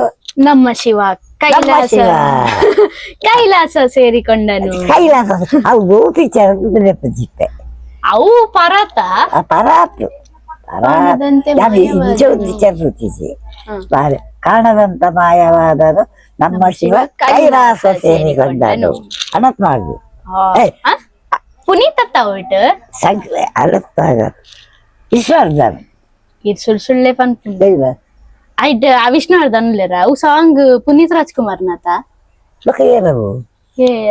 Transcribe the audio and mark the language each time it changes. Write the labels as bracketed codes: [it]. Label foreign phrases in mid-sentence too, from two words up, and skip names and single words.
[kn] ನಮ್ಮ ಶಿವ ಕೈಲಾಸ ಸೇರಿಕೊಂಡನು [tcy] ಅವು ಪಿಕ್ಚರ್ ನೆನಪಿಸಿತ್ತೆ ಅವು ಪರಾತ [kn] ಕಾಣದಂತ ಮಾಯವಾದದು ನಮ್ಮ ಶಿವ ಕೈಲಾಸ ಸೇರಿಕೊಂಡನು ಅನಂತನಾಗ್ [tcy] ಪುನೀತ್ ಒಟ್ಟು ಅನಂತನಾಗ್ ವಿಷ್ಣುವರ್ಧನ್ ಸುಳ್ಳೆ ವಿಷ್ಣುವರ್ಧನ್ ಅವು ಸಾಂಗ್ ಪುನೀತ್ ರಾಜ್ಕುಮಾರ್ ನಾತ ಏರ